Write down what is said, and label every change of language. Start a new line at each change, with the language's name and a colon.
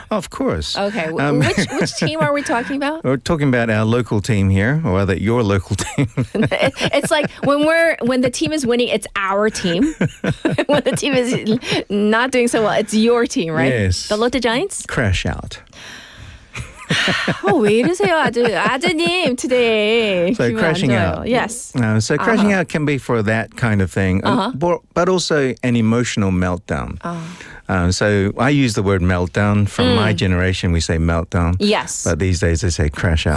English: Of course. Okay. Which team are we talking about? We're talking about our local team here, or rather your local team. It's like when the team is winning, it's our team. When the team is not doing so well, it's your team, right? Yes. The Lotte Giants? Crash out.
Korean: 왜 이러세요, 아드님,
English: today. So crashing out. Yes. So crashing out can be for that kind of thing, but also an emotional meltdown. So I use the word meltdown. From my generation, we say meltdown. Yes. But these days they say crash out.